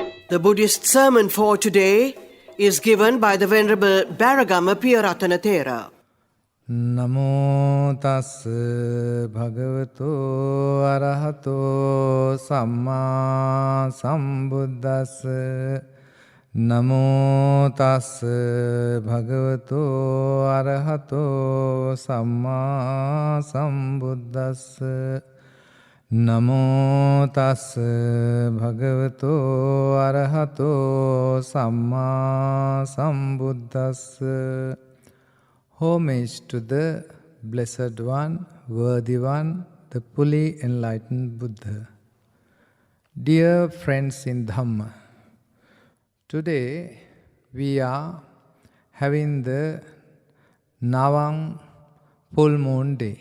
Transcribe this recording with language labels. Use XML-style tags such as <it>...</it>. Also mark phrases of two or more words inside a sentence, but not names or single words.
<en>The Buddhist sermon for today is given by the Venerable Baragama Piyarathana Thero.</en> <pi>Namo tassa bhagavato arahato samma sambuddhassa. Namo tassa bhagavato arahato samma sambuddhassa. Namo tassa bhagavato arahato samma sambuddhassa.</pi> <en>Homage to the Blessed One, Worthy One, the fully enlightened Buddha. Dear friends in Dhamma, today we are having the Navam Full Moon Day.</en>